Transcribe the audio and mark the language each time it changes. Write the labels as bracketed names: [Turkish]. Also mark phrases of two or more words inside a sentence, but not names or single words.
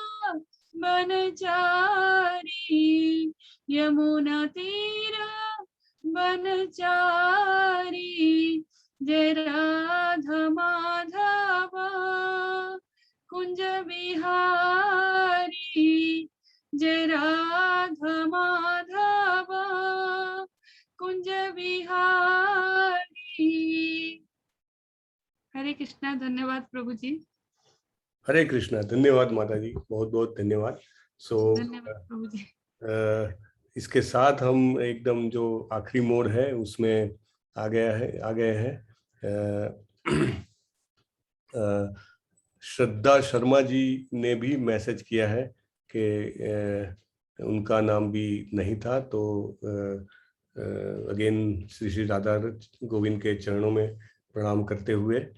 [Hindi] बनचारी, यमुना तीरा बनचारी, जय राधा माधव कुंज बिहारी, जय राधा माधव कुंज बिहारी। हरे कृष्णा, धन्यवाद प्रभु जी। हरे कृष्णा, धन्यवाद माता जी, बहुत बहुत धन्यवाद। धन्यवाद प्रभु जी। इसके साथ हम एकदम जो आखिरी मोड़ है उसमें आ गए हैं। श्रद्धा शर्मा जी ने भी मैसेज किया है कि उनका नाम भी नहीं था, तो अगेन श्री श्री राधा गोविंद के चरणों में प्रणाम करते हुए